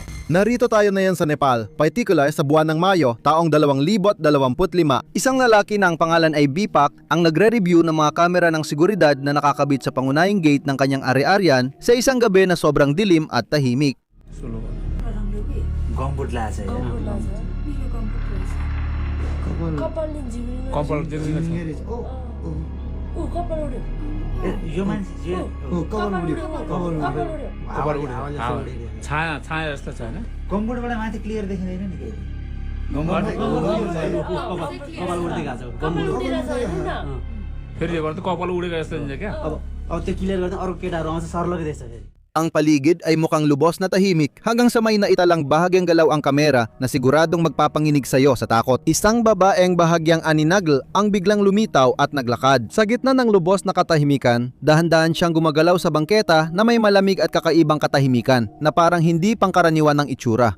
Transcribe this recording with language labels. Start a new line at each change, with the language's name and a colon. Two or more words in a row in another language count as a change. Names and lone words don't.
Filipino: Narito tayo na yan sa Nepal, particular sa buwan ng Mayo, taong 2025. Isang lalaki na ang pangalan ay Bipak ang nagre-review ng mga kamera ng seguridad na nakakabit sa pangunahing gate ng kanyang ari-arian sa isang gabi na sobrang dilim at tahimik.
Nepali: गम्बुट लाछ यो मान्छे छाया जस्तो छ हैन गम्बुटबाट माथि क्लियर देखिँदैन नि केही फेरि यो गर्दा कपाल उडेको जस्तो हुन्छ क्या अब त्यो क्लियर गर्दा अरू केटाहरू आउँछ सर्लकै देख्छ फेरि
Filipino: Ang paligid ay mukhang lubos na tahimik hanggang sa may naitalang bahagyang galaw ang kamera na siguradong magpapanginig sa iyo sa takot. Isang babaeng bahagyang aninagl ang biglang lumitaw at naglakad. Sa gitna ng lubos na katahimikan, dahan-dahan siyang gumagalaw sa bangketa na may malamig at kakaibang katahimikan na parang hindi pangkaraniwan ng itsura.